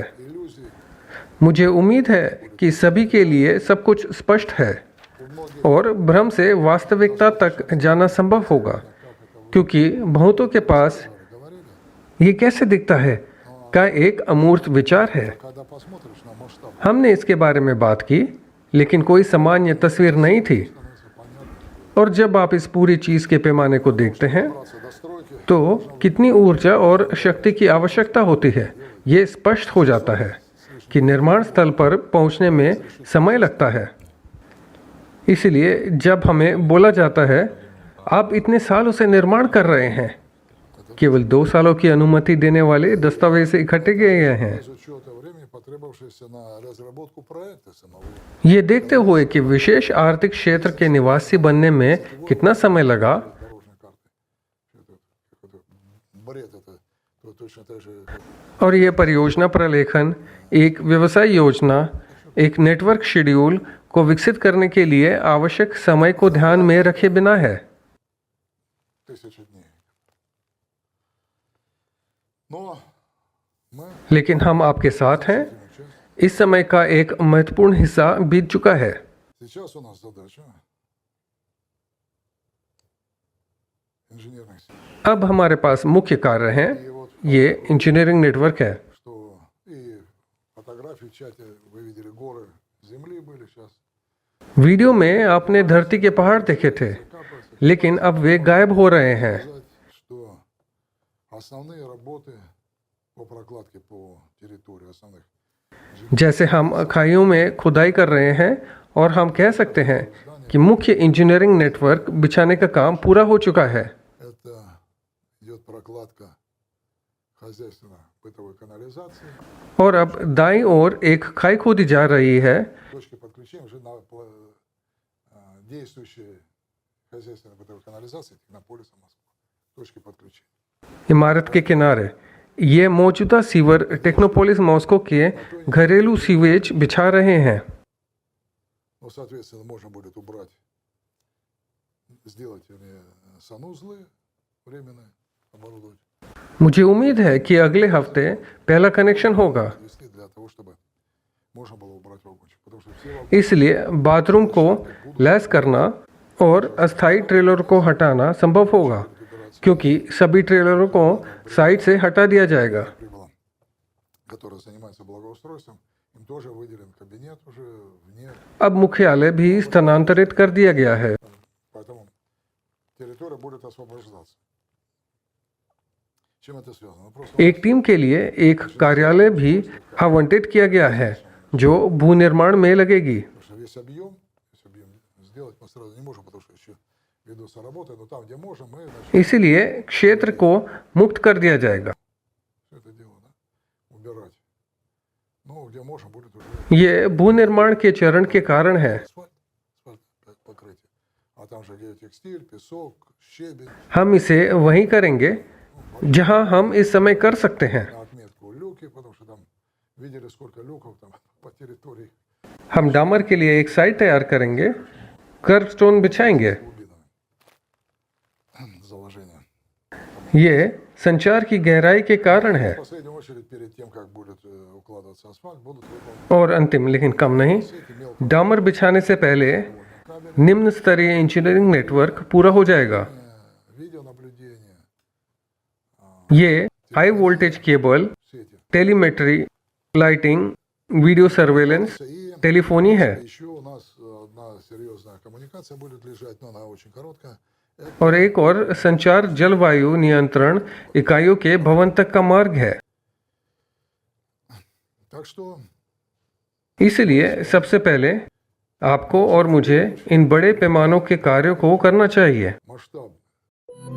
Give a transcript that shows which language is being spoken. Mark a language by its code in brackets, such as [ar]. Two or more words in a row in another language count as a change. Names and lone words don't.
[ru] иллюзии [hi] मुझे उम्मीद है कि सभी के लिए सब कुछ स्पष्ट है और भ्रम से वास्तविकता तक जाना संभव होगा, क्योंकि बहुतों के पास [ru] говорили, [hi] ये कैसे दिखता है का एक अमूर्त विचार है। [ru] когда посмотришь на масштаб, [hi] हमने इसके बारे में बात की, लेकिन कोई सामान्य तस्वीर नहीं थी, [ru] становится понятно. [hi] और जब आप इस पूरी चीज़ के पैमाने को देखते हैं [ru] Добраться до стройки, [hi] तो कितनी ऊर्जा और शक्ति की आवश्यकता होती है, ये स्पष्ट हो जाता है कि निर्माण स्थल पर पहुंचने में समय लगता है। इसलिए जब हमें बोला जाता है, आप इतने सालों से निर्माण कर रहे हैं, केवल 2 सालों की अनुमति देने वाले दस्तावेज इकट्ठे किए गए हैं। [ru] без учета времени, потребовавшегося на разработку проекта самого, [hi] ये देखते हुए कि विशेष आर्थिक क्षेत्र के निवासी बनने में कितना समय लगा, [ru] дорожной карты. Это бред, это точно так же, [hi] और यह परियोजना प्रलेखन एक व्यवसाय योजना, एक नेटवर्क शेड्यूल को विकसित करने के लिए आवश्यक समय को ध्यान में रखे बिना है। [ru] 1000 дней. Но мы [hi] लेकिन हम आपके साथ हैं। [ru] часть. [hi] इस समय का एक महत्वपूर्ण हिस्सा बीत चुका है। [ru] Сейчас у нас задача инженерных, [hi] अब हमारे पास मुख्य कार्य हैं। [ru] и вот [hi] ये इंजीनियरिंग नेटवर्क है। [ru] что и фотографии в чате вы видели, горы земли были сейчас. [hi] वीडियो में आपने धरती के पहाड़ देखे थे, [ru] Капается. [hi] लेकिन अब वे गायब हो रहे हैं। [ru] Сказать, что основные работы по прокладке по территории основных [hi] जैसे हम खाइयों में खुदाई कर रहे हैं, और हम कह सकते हैं कि मुख्य इंजीनियरिंग नेटवर्क बिछाने का काम पूरा हो चुका है। [ru] это идет прокладка хозяйственно-бытовой канализации, [hi] और अब दाईं ओर एक खाई खोदी जा रही है। [ru] точки подключения уже на действующие хозяйственно-бытовой канализации Технополиса Москва. Точки подключения. [hi] इमारत के किनारे ये मौजूदा सीवर टेक्नोपोलिस मॉस्को के घरेलू सीवेज बिछा रहे हैं। [ru] Ну, соответственно, можно будет убрать, сделать санузлы временные, оборудовать. [hi] मुझे उम्मीद है कि अगले हफ्ते पहला कनेक्शन होगा, [ru] Если для того, чтобы можно было убрать вагончик. Потому что все вагоны [hi] इसलिए बाथरूम को लैस करना और अस्थायी ट्रेलर को हटाना संभव होगा, क्योंकि सभी ट्रेलरों को साइड से हटा दिया जाएगा। [ru] прибылом, которые занимаются благоустройством, им тоже выделен кабинет уже вне. [hi] अब मुख्यालय भी स्थानांतरित कर दिया गया है, [ru] Поэтому территория будет освобождаться. С чем это связано? Ну, просто [hi] एक टीम के लिए एक कार्यालय भी आवंटित किया गया है जो भूनिर्माण में लगेगी। [ru] потому что весь объем сделать мы сразу не можем, потому что еще ведутся работы, но там, где можем, мы начнем [hi] इसीलिए क्षेत्र को मुक्त कर दिया जाएगा। [ru] все это дело, да, убирать. Ну, где можем, будет уже [hi] ये भूनिर्माण के चरण के कारण है। [ru] асфальт покрытие. А там же геотекстиль, песок, щебень, [hi] हम इसे वहीं करेंगे जहां हम इस समय कर सकते हैं। [ru] на отметку люки, потому что там видели, сколько люков там по территории [hi] हम डामर के लिए एक साइट तैयार करेंगे, [en] curb stone [hi] बिछाएंगे। [ru] глубинами заложения. [hi] ये संचार की गहराई के कारण है। [ru] В последнюю очередь, перед тем, как будет укладываться асфальт, будут выполнены [hi] और अंतिम लेकिन कम नहीं, [ru] сети мелкого [hi] डामर बिछाने से पहले [ru] кабеля, [hi] निम्न स्तरीय इंजीनियरिंग नेटवर्क पूरा हो जाएगा। [ru] видеонаблюдение, [hi] ये [en] high voltage [hi] केबल, [ru] сети. [hi] टेलीमेट्री, लाइटिंग, [en] video surveillance, [ru] И [hi] टेलीफोनी है। [ru] еще у нас одна серьезная коммуникация будет лежать, но она очень короткая. Это [hi] और एक और संचार जलवायु नियंत्रण इकाइयों के भवन तक का मार्ग है। [ru] Так что [hi] इसलिए सबसे पहले आपको और मुझे इन बड़े पैमानों के कार्यों को करना चाहिए।